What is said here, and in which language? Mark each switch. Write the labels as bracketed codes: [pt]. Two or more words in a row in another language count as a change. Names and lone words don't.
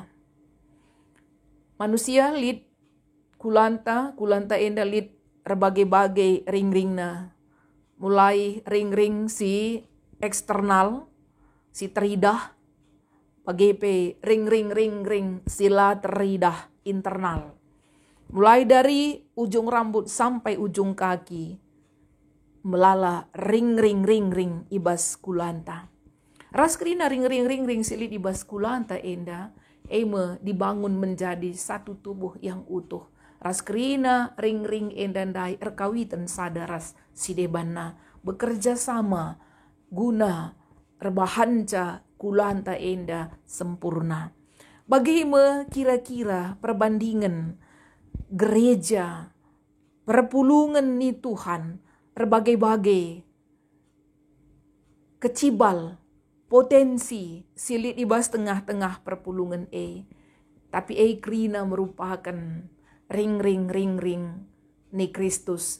[btx] Manusia lid kulanta enda lid berbagai-bagai ring-ringna. Mulai ring-ring si eksternal, si teridah, bagai ring-ring sila teridah internal. [id] Mulai dari ujung rambut sampai ujung kaki. [btx] Melala ring ibas kulanta. Raskrina ring silit ibas kulanta enda [id] dibangun menjadi satu tubuh yang utuh. [btx] Raskrina ring endandai erkawitan sadaras sidebana [id] bekerja sama [btx] guna rebahanca kulanta enda sempurna. [id] Bagaimana kira-kira perbandingan gereja [btx] perpulungan ni Tuhan berbagai-bagai kecibal potensi silit ibas tengah-tengah perpulungan tapi krina merupakan ring ni Kristus.